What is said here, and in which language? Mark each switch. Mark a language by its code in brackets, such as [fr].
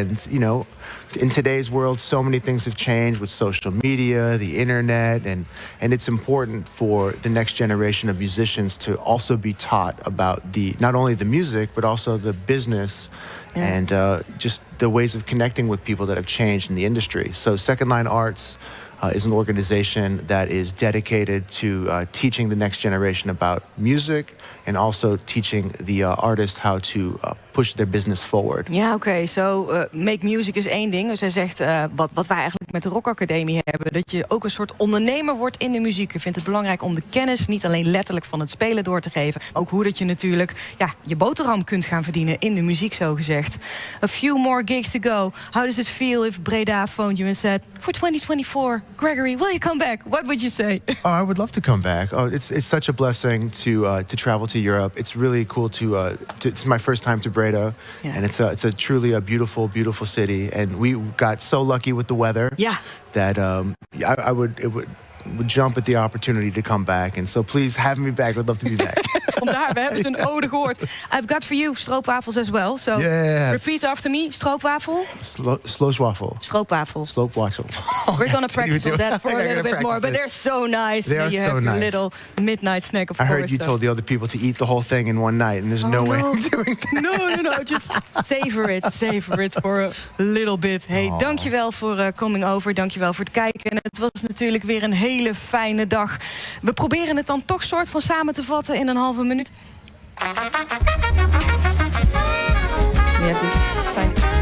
[en] And, you know, in today's world, so many things have changed with social media, the internet, and it's important for the next generation of musicians to also be taught about not only the music, but also the business and just the ways of connecting with people that have changed in the industry. So Second Line Arts is an organization that is dedicated to teaching the next generation about music and also teaching the artist how to push their business forward. [nl] Ja, oké. [en] So make music [nl] is één ding. Dus hij zegt, wat wij eigenlijk met de Rock Academie hebben, dat je ook een soort ondernemer wordt in de muziek. Je vindt het belangrijk om de kennis niet alleen letterlijk van het spelen door te geven, maar ook hoe dat je natuurlijk je boterham kunt gaan verdienen in de muziek, zo gezegd. [en] A few more gigs to go. How does it feel if Breda phoned you and said, for 2024, Gregory, will you come back? What would you say? Oh, I would love to come back. Oh, it's such a blessing to travel to Europe. It's really cool to it's my first time to Breda, and it's a truly a beautiful, beautiful city. And we got so lucky with the weather that I would jump at the opportunity to come back. And so please have me back. I'd love to be back. [nl] Vandaar, we hebben zijn ode gehoord. [en] I've got for you stroopwafels as well. So repeat after me. Stroopwafel. Slooswafel. Stroopwafel. Sloopwafel. We're gonna practice on that for a little bit more. But they're so nice. They are you so have nice. Your little midnight snack, of course. I heard you told the other people to eat the whole thing in one night, and there's no way I'm doing that. No. Just savor it for a little bit. [nl] Hey, dankjewel voor [en] coming over. [nl] Dankjewel voor het kijken. En het was natuurlijk weer een hele fijne dag. We proberen het dan toch soort van samen te vatten in een halve minuut. Ja, dus fijn.